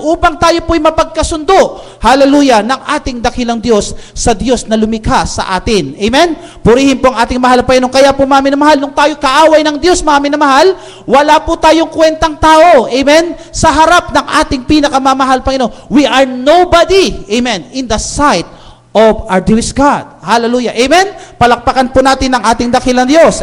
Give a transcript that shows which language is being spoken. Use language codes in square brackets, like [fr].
[tl] Upang tayo po ay mapagkasundo. Hallelujah. Ng ating dakilang Diyos sa Diyos na lumikha sa atin. Amen? Purihin po ang ating mahal na Panginoon. Kaya po, mga minamahal, nung tayo kaaway ng Diyos, mga minamahal, wala po tayong kwentang tao. Amen? Sa harap ng ating pinakamamahal Panginoon. [en] We are nobody. Amen? In the sight of our dearest God. Hallelujah. Amen? [tl] Palakpakan po natin ang ating dakilang Diyos.